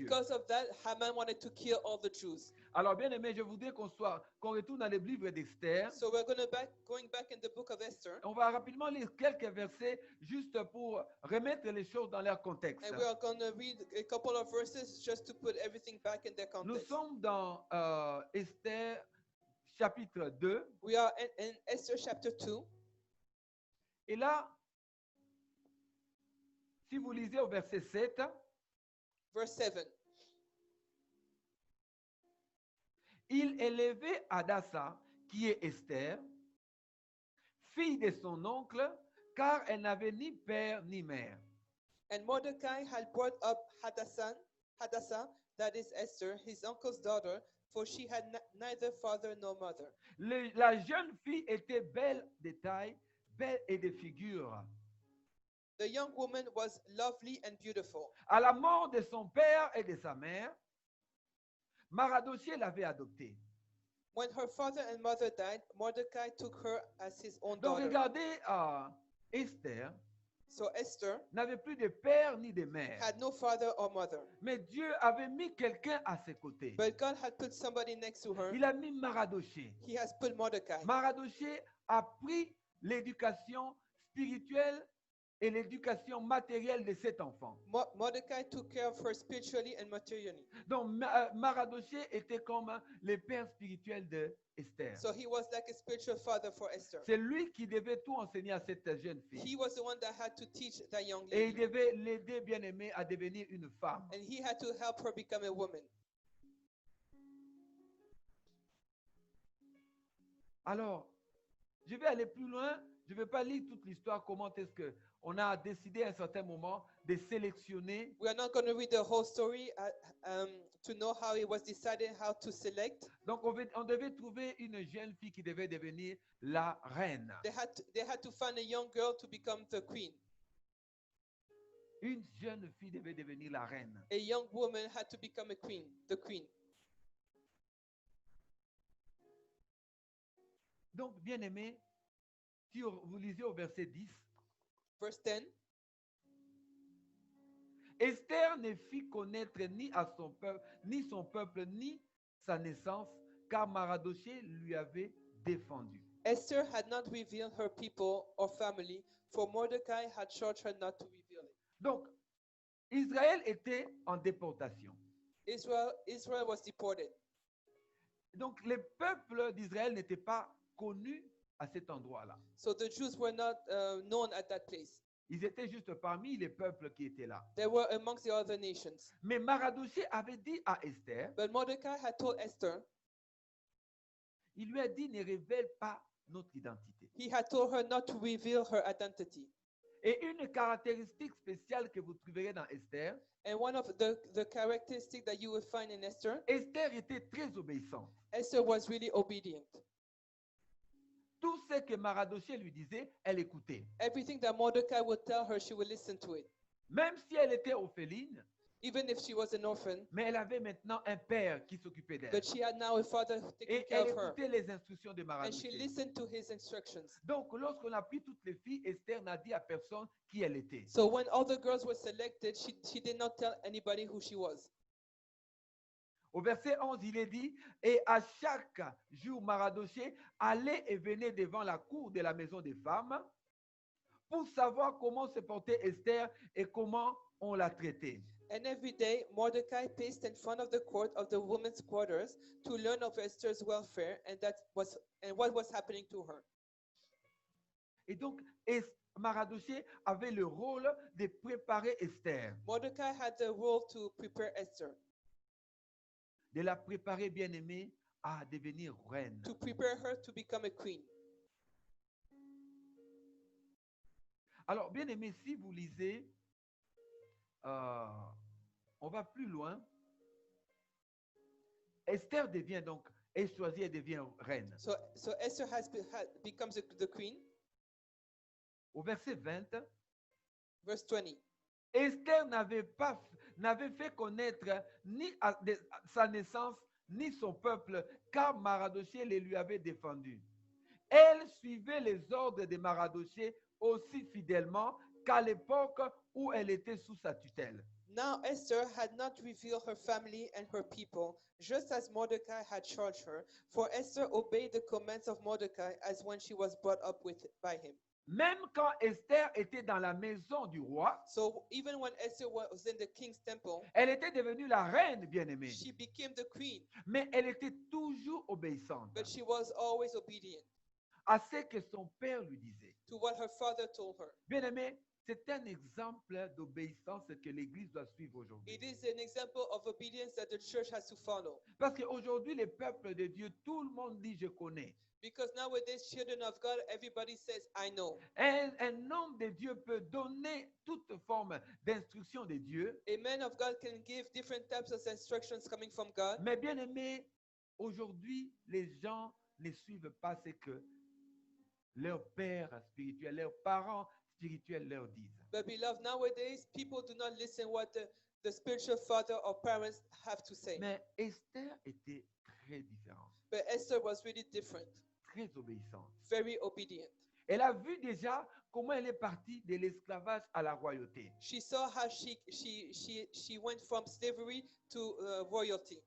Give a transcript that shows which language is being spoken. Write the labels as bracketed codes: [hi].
[en] because of that, Haman wanted to kill all the Jews. [fr] Alors, bien aimé, je voudrais qu'on retourne dans le livre d'Esther. [en] So we're going back in the book of Esther, [fr] On va rapidement lire quelques versets juste pour remettre les choses dans leur contexte. [en] and we are going to read a couple of verses just to put everything back in their [fr] Nous [en] context. [fr] sommes dans Esther chapitre 2. [en] We are in Esther chapter 2, [fr] Et là, si vous lisez au verset 7, [en] verse 7. [fr] il élevait Hadassa, qui est Esther, fille de son oncle, car elle n'avait ni père ni mère. [en] And Mordecai had brought up Hadassah, that is Esther, his uncle's daughter, for she had neither father nor mother. [fr] La jeune fille était belle de taille, belle et de figure. [en] The young woman was lovely and beautiful. [fr] À la mort de son père et de sa mère, Maradoché l'avait adoptée. [en] When her father and mother died, Mordecai took her as his own [fr] Donc [en] daughter. [fr] regardez, Esther [en] So Esther [fr] n'avait plus de père ni de mère. [en] had no father or mother. [fr] Mais Dieu avait mis quelqu'un à ses côtés. [en] But God had put somebody next to her. [fr] Il a mis Maradoché. [en] He has put Mordecai. [fr] Maradoché a pris l'éducation spirituelle et l'éducation matérielle de cet enfant. [en] Mordecai took care of her spiritually and materially. [fr] Donc Maradoché était comme le père spirituel de Esther. [en] So he was like a spiritual father for Esther. [fr] C'est lui qui devait tout enseigner à cette jeune fille. [en] He was the one that had to teach that young [fr] Et il [en] lady. [fr] devait l'aider, bien aimé, à devenir une femme. [en] And he had to help her become a woman. [fr] Alors, je vais aller plus loin. Je ne vais pas lire toute l'histoire, comment est-ce que on a décidé à un certain moment de sélectionner [en] We are not going to read the whole story to know how it was decided how to select. [fr] Donc, on devait trouver une jeune fille qui devait devenir la reine. [en] They had to find a young girl to become the queen. [fr] Une jeune fille devait devenir la reine. [en] A young woman had to become a queen, the queen. [fr] Donc, bien aimé, si vous lisez au verset 10, [en] Verse 10. [fr] Esther ne fit connaître ni à son peuple, ni sa naissance, car Mardochée lui avait défendu. [en] Esther had not revealed her people or family, for Mordecai had charged her not to reveal it. [fr] Donc, Israël était en déportation. [en] Israel was deported. [fr] Donc, les peuples d'Israël n'étaient pas connus à cet endroit-là. [en] So the Jews were not known at that place. [fr] Ils étaient juste parmi les peuples qui étaient là. [en] They were amongst the other nations. [fr] Mais Mardochée avait dit à Esther, [en] But Mordecai had told Esther, [fr] il lui a dit, ne révèle pas notre identité. [en] he had told her not to reveal her identity. [fr] Et une caractéristique spéciale que vous trouverez dans Esther, [en] And one of the characteristics that you will find in Esther, [fr] Esther était très obéissante. [en] Esther was really obedient. [fr] Tout ce que Mardochée lui disait, elle écoutait. [en] Everything that Mordecai would tell her, she would listen to it. [fr] Même si elle était orpheline, [en] Even if she was an orphan, [fr] mais elle avait maintenant un père qui s'occupait d'elle. [en] but she had now a father taking [fr] Et [en] care [fr] elle [en] of her. [fr] écoutait les instructions de [en] And she [fr] Mardochée. [en] listened to his instructions. [fr] Donc, lorsqu'on a pris toutes les filles, Esther n'a dit à personne qui elle était. [en] So when all the girls were selected, she did not tell anybody who she was. [fr] Au verset 11, il est dit, et à chaque jour, Mardochée allait et venait devant la cour de la maison des femmes pour savoir comment se portait Esther et comment on la traitait. [en] And every day, Mordecai paced in front of the court of the women's quarters to learn of Esther's welfare and what was happening to her. [fr] Et donc, Mardochée avait le rôle de préparer Esther, [en] Mordecai had the role to prepare Esther, [fr] de la préparer, bien aimée, à devenir reine. [en] to prepare her to become a queen. [fr] Alors, bien aimé, si vous lisez, on va plus loin. Esther devient donc, est choisie et devient reine. [en] So Esther becomes the queen. [fr] Au verset 20, [en] Verse 20. [fr] Esther n'avait fait connaître ni sa naissance, ni son peuple, car Mardochée les lui avait défendus. Elle suivait les ordres de Mardochée aussi fidèlement qu'à l'époque où elle était sous sa tutelle. [en] Now Esther had not revealed her family and her people, just as Mordecai had charged her, for Esther obeyed the commands of Mordecai as when she was brought up by him. [fr] Même quand Esther était dans la maison du roi, [en] So even when Esther was in the king's temple, [fr] elle était devenue la reine bien-aimée, [en] she became the queen, [fr] mais elle était toujours obéissante [en] but she was always obedient [fr] à ce que son père lui disait. [en] to what her father told her. [fr] Bien-aimé, c'est un exemple d'obéissance que l'Église doit suivre aujourd'hui. [en] It is an example of obedience that the church has to follow. [fr] Parce qu'aujourd'hui, les peuples de Dieu, tout le monde dit je connais. [en] Because nowadays, children of God, everybody says, I know. [fr] Un homme de Dieu peut donner toute forme d'instruction de Dieu, [en] A man of God can give different types of instructions coming from God. [fr] mais bien aimé, aujourd'hui, les gens ne suivent pas ce que leur père spirituel, leurs parents spirituels leur disent. [en] But beloved, nowadays, people do not listen what the spiritual father or parents have to say. [fr] Mais Esther était très différente, [en] But Esther was really different, [fr] très obéissante. [en] very obedient. [fr] Elle a vu déjà comment elle est partie de l'esclavage à la royauté. [en] She saw how she went from slavery to royalty